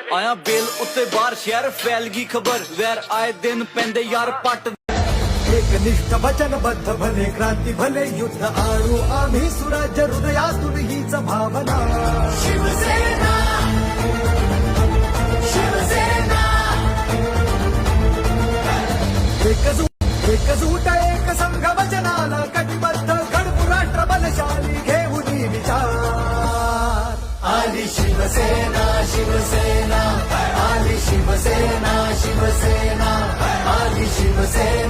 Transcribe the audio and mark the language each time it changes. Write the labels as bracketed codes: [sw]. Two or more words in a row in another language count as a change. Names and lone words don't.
[pa] ਬਿਨਾ ਬੇਲ ਉੱਤੇ ਬਾਹਰ ਸ਼ਹਿਰ ਫੈਲ ਗਈ ਖਬਰ ਵੈਰ ਆਏ ਦਿਨ ਪੈਂਦੇ ਯਾਰ ਪੱਟ [mr] एकनिष्ठ वचनबद्ध भले क्रांती भले युद्ध आणू आम्ही सुराज्य हृदयातून हीच भावना शिवसेना शिवसेना एकजूट एक संघ वचनाला कटिबद्ध घडवू राष्ट्र बलशाली घेऊन विचार आली शिवसेना शिवसेना आली शिवसेना शिवसेना आली शिवसेना